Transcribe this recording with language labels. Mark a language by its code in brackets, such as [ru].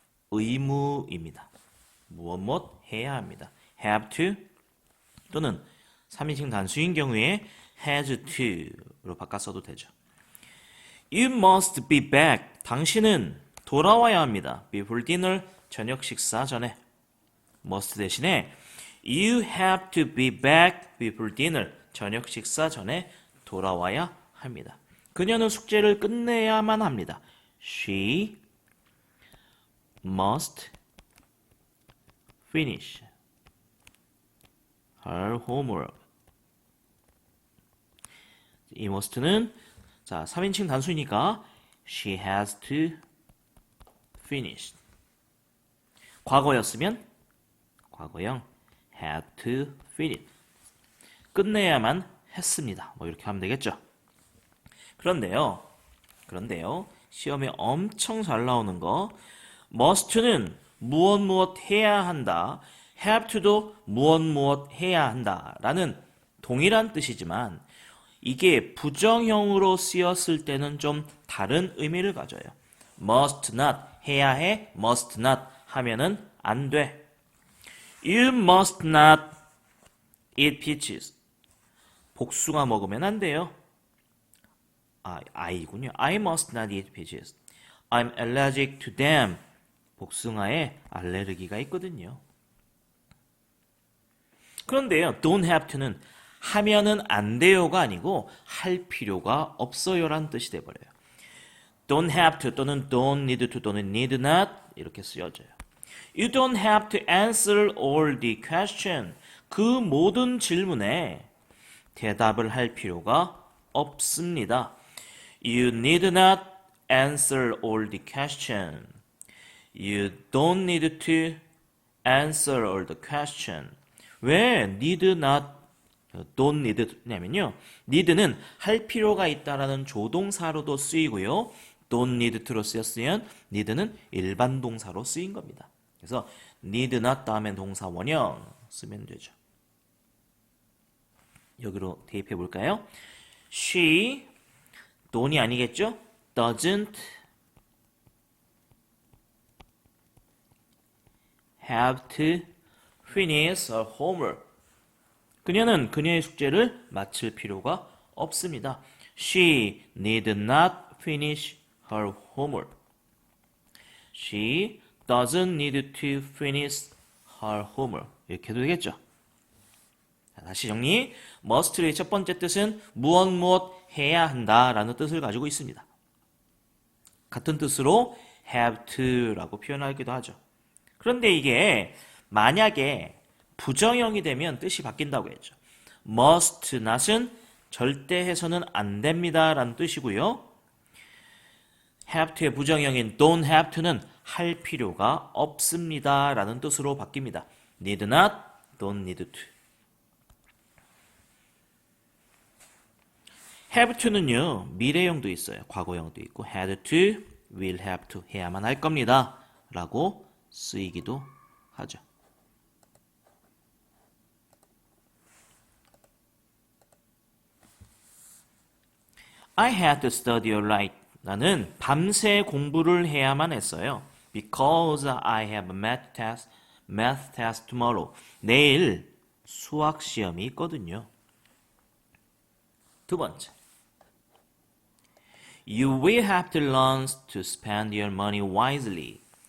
[ko] 의무입니다. 무엇 해야 합니다. [en] have to [ko] 또는 3인칭 단수인 경우에 [en] has to [ko] 로 바꿨어도 되죠. [en] You must be back. [ko] 당신은 돌아와야 합니다. [en] Before dinner, [ko] 저녁 식사 전에. [en] must [ko] 대신에 [en] You have to be back before dinner. [ko] 저녁 식사 전에 돌아와야 합니다. 그녀는 숙제를 끝내야만 합니다. [en] She must finish her homework. [ko] 이 must는 자, 3인칭 단수니까 [en] she has to finish. [ko] 과거였으면 과거형 [en] had to finish. [ko] 끝내야만 했습니다. 뭐 이렇게 하면 되겠죠. 그런데요. 시험에 엄청 잘 나오는 거 must는 무엇 해야 한다. [en] have to [ko] 도 무엇 해야 한다. 라는 동일한 뜻이지만 이게 부정형으로 쓰였을 때는 좀 다른 의미를 가져요. [en] must not [ko] 해야 해. must not 하면은 안 돼. [en] You must not eat peaches. [ko] 복숭아 먹으면 안 돼요. I군요. [en] I must not eat peaches. I'm allergic to them. [ko] 복숭아에 알레르기가 있거든요. 그런데요, [en] don't have to [ko] 는 하면은 안 돼요가 아니고 할 필요가 없어요라는 뜻이 돼버려요. [en] don't have to [ko] 또는 [en] don't need to 또는 need not [ko] 이렇게 쓰여져요. [en] You don't have to answer all the question. [ko] 그 모든 질문에 대답을 할 필요가 없습니다. [en] You need not answer all the question. You don't need to answer all the question. [ko] 왜 [en] need not, don't need [ko] 냐면요. need는 할 필요가 있다라는 조동사로도 쓰이고요. [en] don't need to [ko] 로 쓰였으면 need는 일반 동사로 쓰인 겁니다. 그래서 [en] need not [ko] 다음엔 동사 원형 쓰면 되죠. 여기로 대입해 볼까요? She, don't이 아니겠죠? [en] doesn't have to finish her homework. [ko] 그녀는 그녀의 숙제를 마칠 필요가 없습니다. [en] She need not finish her homework. She doesn't need to finish her homework. [ko] 이렇게 해도 되겠죠? 자, 다시 정리. must의 첫 번째 뜻은 무엇 해야 한다라는 뜻을 가지고 있습니다. 같은 뜻으로 [en] have to [ko] 라고 표현하기도 하죠. 그런데 이게 만약에 부정형이 되면 뜻이 바뀐다고 했죠. [en] must not [ko] 은 절대 해서는 안 됩니다 라는 뜻이고요. [en] have to [ko] 의 부정형인 [en] don't have to [ko] 는 할 필요가 없습니다 라는 뜻으로 바뀝니다. [en] need not, don't need to. [ko] have to는요, 미래형도 있어요. 과거형도 있고, [en] had to, will have to [ko] 해야만 할 겁니다 라고 쓰이기도 하죠. [en] I had to study all night. [ko] 나는 밤새 공부를 해야만 했어요. [en] Because I have a math test tomorrow. [ko] 내일 수학 시험이 있거든요. 두 번째. [en] You will have to learn to spend your money wisely.